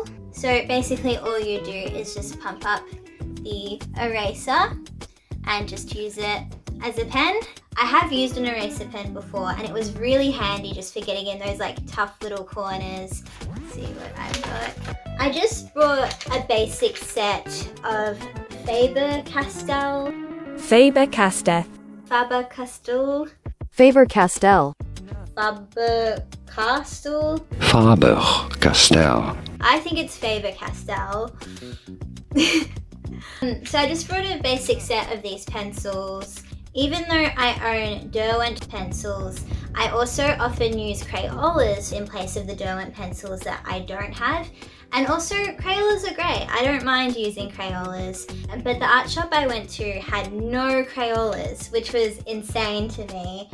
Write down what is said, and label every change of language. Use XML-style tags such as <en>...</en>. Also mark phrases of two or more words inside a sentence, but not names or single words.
<en>So basically all you do is just pump up the eraser and just use it as a pen. I have used an eraser pen before and it was really handy just for getting in those like tough little corners. Let's see what I've got. I just brought a basic set of Faber-Castell. Faber-Castell. Faber-Castell. Faber-Castell. Faber-Castell. Faber-Castell. I think it's Faber-Castell. So I just brought a basic set of these pencils. Even though I own Derwent pencils, I also often use Crayolas in place of the Derwent pencils that I don't have. And also Crayolas are great. I don't mind using Crayolas, but the art shop I went to had no Crayolas, which was insane to me.</en>